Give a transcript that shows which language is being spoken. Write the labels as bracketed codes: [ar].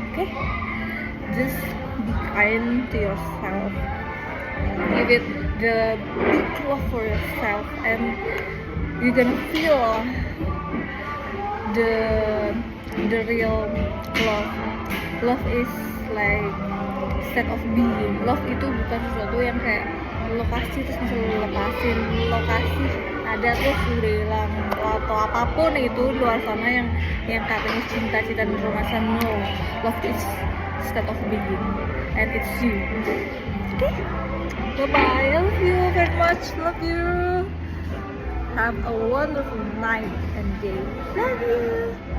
[en] Oke, just be kind to yourself. Give it the big love for yourself, and you're gonna feel the real love. Love is like state of being. [id] Love itu bukan sesuatu yang kayak lokasi terus bisa lo lepasin. Lokasi ada terus udah hilang, atau apapun itu luar sana yang katanya cinta dan romansa. [en] No, love is state of being and it's you. Okay, bye-bye. I love you very much. Love you. Have a wonderful night and day. Love you.